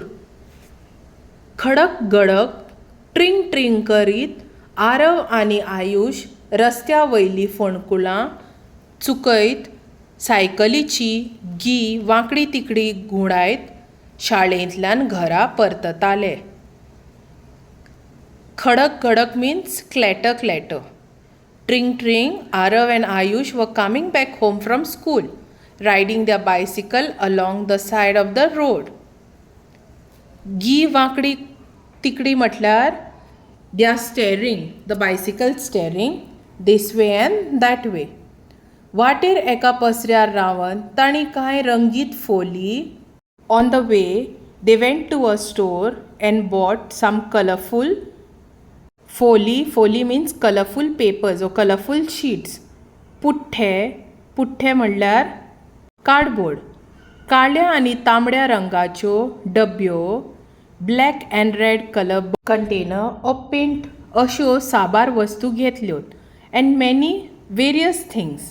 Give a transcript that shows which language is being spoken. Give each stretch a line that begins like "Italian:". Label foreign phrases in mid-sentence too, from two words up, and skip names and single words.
Konkani: खडक गडक ट्रिंग ट्रिंग करीत आरव आणि आयुष रस्त्या वयली फोणकुलां चुकयत सायकलीची गी वांकडी तिकडी घुंवडायत शाळेंतल्यान घरा परतताले. खडक गडक
English: means clatter clatter. Tring tring, Arav and Ayush were coming back home from school, riding their bicycle along the side of the road. Gi
Konkani: वांकडी तिकडी म्हटल्यार
English: they are steering, the bicycle steering this way and that way.
Konkani: वाटेर एका पसऱ्यार रावन तांणी कांय रंगीत फोली.
English: On the way, they went to a store and bought some colorful फोली means colorful papers or colorful sheets.
Konkani: पुठ्ठे म्हणल्यार कार्डबोर्ड. काळ्या आणि तांबड्या रंगाच्यो डब्यो,
English: black and red colour container of paint
Konkani: अश्यो साबार वस्तू घेतल्यो
English: and many various things.